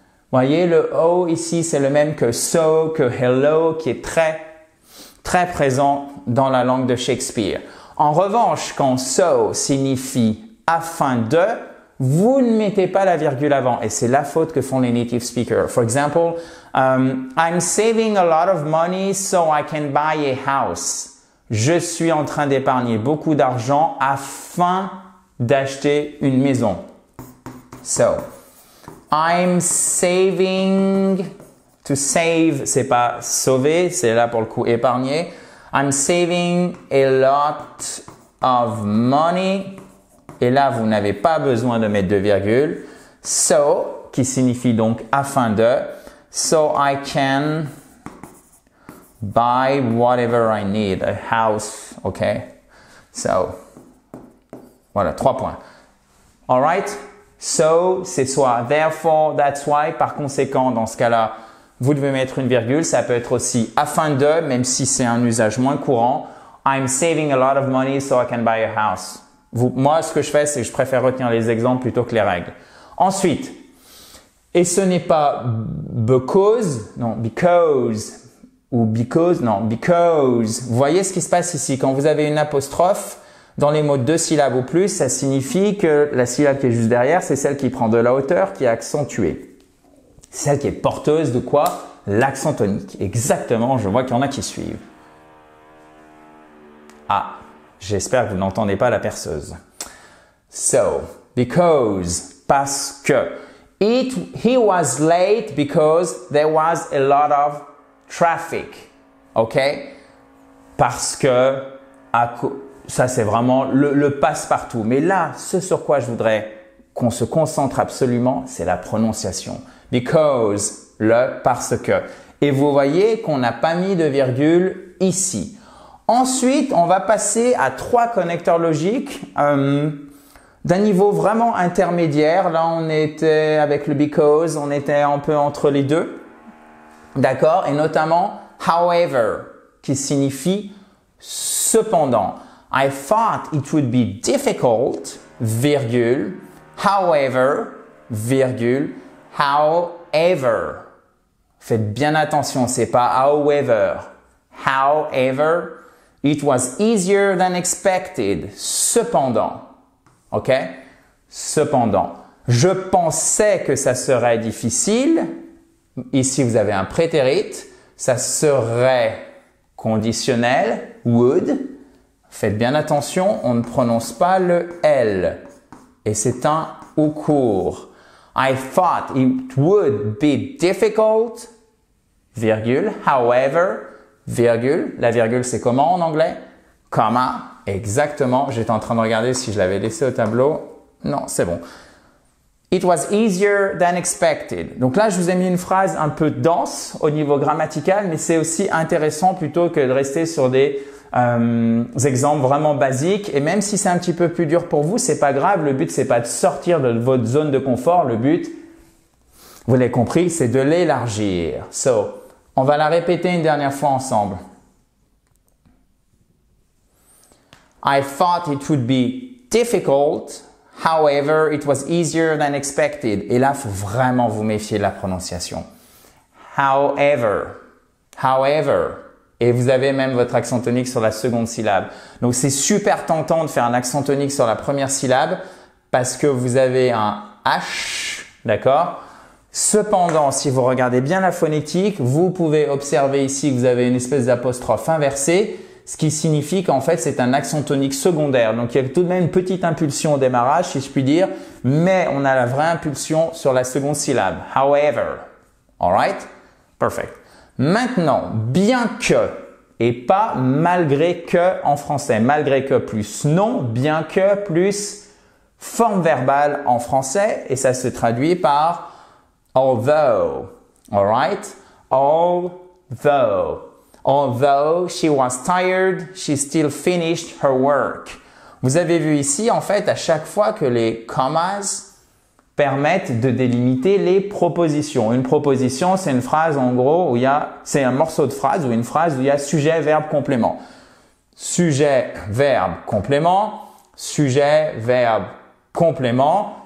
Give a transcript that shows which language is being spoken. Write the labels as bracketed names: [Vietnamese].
[French] Voyez, le O ici, c'est le même que so, que hello, qui est très présent dans la langue de Shakespeare. En revanche, quand so signifie afin de, vous ne mettez pas la virgule avant. Et c'est la faute que font les native speakers. [English] For example, I'm saving a lot of money so I can buy a house. [French] Je suis en train d'épargner beaucoup d'argent afin d'acheter une maison. So, I'm saving, to save, c'est pas sauver, c'est là pour le coup épargner. [English] I'm saving a lot of money. [French] Et là, vous n'avez pas besoin de mettre de virgule. So, qui signifie donc afin de. [English] So I can buy whatever I need, a house, okay? [French] So, voilà, 3 points. All right? So, c'est soit [English] therefore, that's why. [French] Par conséquent, dans ce cas-là, vous devez mettre une virgule. Ça peut être aussi afin de, même si c'est un usage moins courant. [English] I'm saving a lot of money so I can buy a house. [French] Moi, ce que je fais, c'est que je préfère retenir les exemples plutôt que les règles. Ensuite, et ce n'est pas because, non, because, ou because, non, because. Vous voyez ce qui se passe ici. Quand vous avez une apostrophe, dans les mots de 2 syllabes ou plus, ça signifie que la syllabe qui est juste derrière, c'est celle qui prend de la hauteur, qui est accentuée. C'est celle qui est porteuse de quoi? L'accent tonique. Exactement, je vois qu'il y en a qui suivent. Ah, j'espère que vous n'entendez pas la perceuse. So, because, parce que. [English] He was late because there was a lot of traffic. OK? [French] Parce que, ça c'est vraiment le passe-partout. Mais là, ce sur quoi je voudrais qu'on se concentre absolument, c'est la prononciation. Because, le parce que. Et vous voyez qu'on n'a pas mis de virgule ici. Ensuite, on va passer à 3 connecteurs logiques d'un niveau vraiment intermédiaire. Là, on était avec le because, on était un peu entre les deux. D'accord? Et notamment however, qui signifie cependant. [English] I thought it would be difficult, virgule, however, virgule, however. [French] Faites bien attention, c'est pas however. [English] However, it was easier than expected. [French] Cependant. OK? Cependant. Je pensais que ça serait difficile. Ici, vous avez un prétérit. Ça serait conditionnel, would. Faites bien attention, on ne prononce pas le L. Et c'est un ou court. [English] I thought it would be difficult, virgule, however, virgule. [French] La virgule, c'est comment en anglais? Comma. Exactement. J'étais en train de regarder si je l'avais laissé au tableau. Non, c'est bon. [English] It was easier than expected. [French] Donc là, je vous ai mis une phrase un peu dense au niveau grammatical, mais c'est aussi intéressant plutôt que de rester sur des exemples vraiment basiques. Et même si c'est un petit peu plus dur pour vous, c'est pas grave. Le but, c'est pas de sortir de votre zone de confort. Le but, vous l'avez compris, c'est de l'élargir. So, on va la répéter une dernière fois ensemble. [English] I thought it would be difficult. However, it was easier than expected. [French] Et là, il faut vraiment vous méfier de la prononciation. However, however, Et vous avez même votre accent tonique sur la seconde syllabe. Donc, c'est super tentant de faire un accent tonique sur la première syllabe parce que vous avez un H, d'accord? Cependant, si vous regardez bien la phonétique, vous pouvez observer ici que vous avez une espèce d'apostrophe inversée, ce qui signifie qu'en fait, c'est un accent tonique secondaire. Donc, il y a tout de même une petite impulsion au démarrage, si je puis dire, mais on a la vraie impulsion sur la seconde syllabe. However. [English] Alright? Perfect. [French] Maintenant, bien que et pas malgré que en français. Malgré que plus non, bien que plus forme verbale en français et ça se traduit par although. [English] Alright? Although. Although she was tired, she still finished her work. [French] Vous avez vu ici, en fait, à chaque fois que les commas permettent de délimiter les propositions. Une proposition, c'est une phrase en gros où c'est un morceau de phrase ou une phrase où il y a sujet, verbe, complément. Sujet, verbe, complément. Sujet, verbe, complément.